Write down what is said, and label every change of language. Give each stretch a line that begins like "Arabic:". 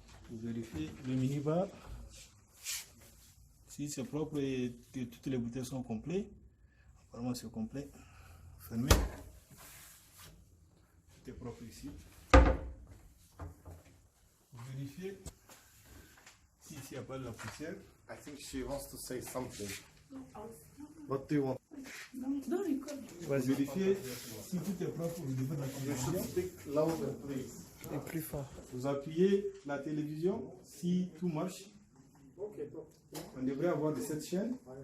French: Vous vérifiez le minibar. Si c'est propre et que toutes les bouteilles sont complètes. Apparemment c'est complet. Fermez. Tout est propre ici. Vous vérifiez si ici il n'y a pas de la poussière.
English: I think she wants to say something. What do you want?
French: Vous vérifiez si tout est propre au niveau de la
English: You should
French: télévision.
English: speak louder, please.
French: Et plus fort. Vous appuyez la télévision si tout marche. On devrait avoir de cette chaîne.